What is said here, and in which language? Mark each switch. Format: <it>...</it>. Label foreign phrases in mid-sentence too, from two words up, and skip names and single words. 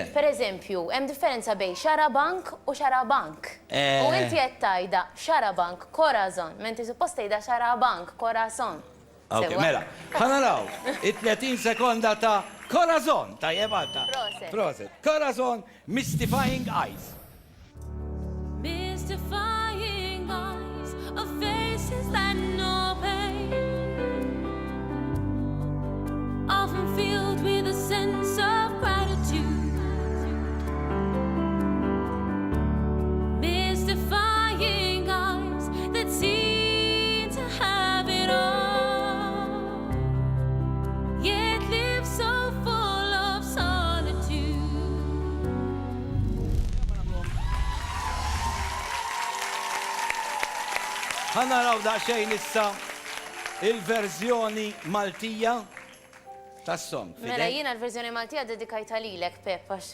<mt>Per eżempju, hemm differenza bej Xarabank u Xarabank. U inti qed tajda Xarabank, Corazon, menti suppost tajda Xarabank, Corazon. Ok, mela. Ħanaraw, 30 sekonda ta' Corazon, ta' jebata. Proset. Proset. Corazon, Mystifying Eyes.</mt> <en>Mystifying eyes of faces that know pain, often filled with a sense of gratitude. Mystifying eyes that seem to have it all, yet live so full of solitude.</en> <mt>Ħanaraw da' xejn issa il-verżjoni Maltija tas-song. Mela jiena l-verżjoni Maltija dedikajta lilek, Pep, għax</mt>